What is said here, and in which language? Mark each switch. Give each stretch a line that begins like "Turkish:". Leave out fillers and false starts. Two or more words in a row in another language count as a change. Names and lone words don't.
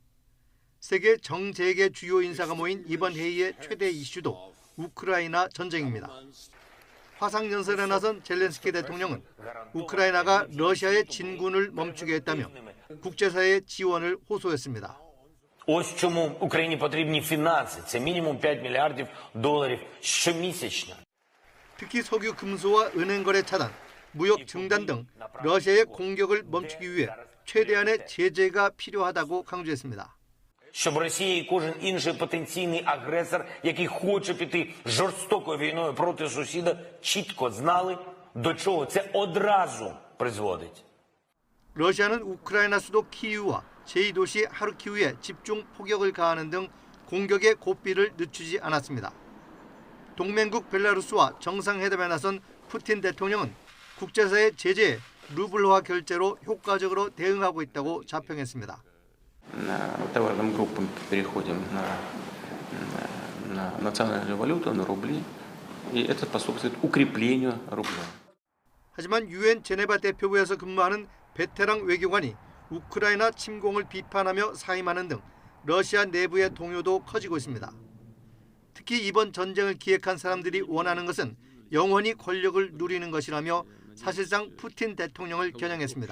Korean: 세계 정재계 주요 인사가 모인 이번 회의의 최대 이슈도 우크라이나 전쟁입니다. 화상연설에 나선 젤렌스키 대통령은 우크라이나가 러시아의 진군을 멈추게 했다며 국제사회의 지원을 호소했습니다.
Ukrainian: Ось чому Україні потрібні фінанси. Це мінімум 5 мільярдів доларів щомісячно.
Korean: 특히 석유 금수와 은행 거래 차단, 무역 중단 등 러시아의 공격을 멈추기 위해 최대한의 제재가 필요하다고 강조했습니다.
Ukrainian: Щоб Росія і кожен інший потенційний агресор, який хоче піти жорстокою війною проти сусіда, чітко знали, до чого це одразу призводить.
Korean: 러시아는 우크라이나 수도 키이우와 제2도시 하르키우에 집중 포격을 가하는 등 공격의 고삐를 늦추지 않았습니다. 동맹국 벨라루스와 정상회담에 나선 푸틴 대통령은 국제사회 제재에 루블화 결제로 효과적으로 대응하고 있다고 자평했습니다.
Russian: Товарным группам переходим на национальную валюту, на рубли, и это способствует укреплению рубля.
Korean: 하지만 유엔 제네바 대표부에서 근무하는 베테랑 외교관이 우크라이나 침공을 비판하며 사임하는 등 러시아 내부의 동요도 커지고 있습니다. 특히 이번 전쟁을 기획한 사람들이 원하는 것은 영원히 권력을 누리는 것이라며 사실상 푸틴 대통령을 겨냥했습니다.